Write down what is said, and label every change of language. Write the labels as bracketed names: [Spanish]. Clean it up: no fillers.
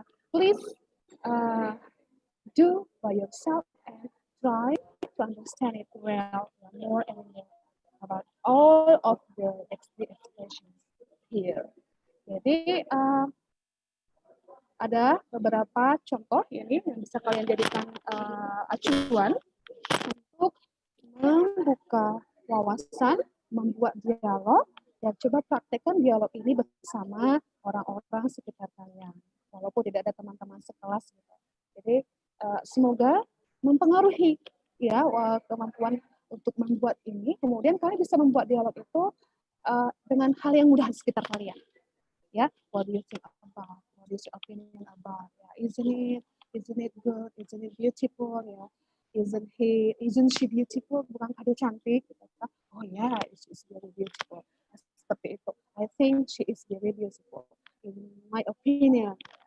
[English] Please do by yourself and try to understand it well, more and more, about all of the expressions here. [Indonesian] Jadi ada beberapa contoh ini yang bisa kalian jadikan acuan untuk membuka wawasan, membuat dialog, dan coba praktekkan dialog ini bersama orang-orang sekitar kalian, walaupun tidak ada teman-teman sekelas. Gitu. Jadi semoga mempengaruhi ya kemampuan untuk membuat ini, kemudian kalian bisa membuat dialog itu dengan hal yang mudah di sekitar kalian. [English] Ya, what do you think about? What is your opinion about? Ya, isn't it good? Isn't it beautiful? [Indonesian] Ya, [English] isn't she beautiful? [Indonesian] Bukankah dia cantik? Gitu. [English] Oh ya, she's very beautiful. [Indonesian] Seperti itu. [English] I think she is very beautiful. In my opinion,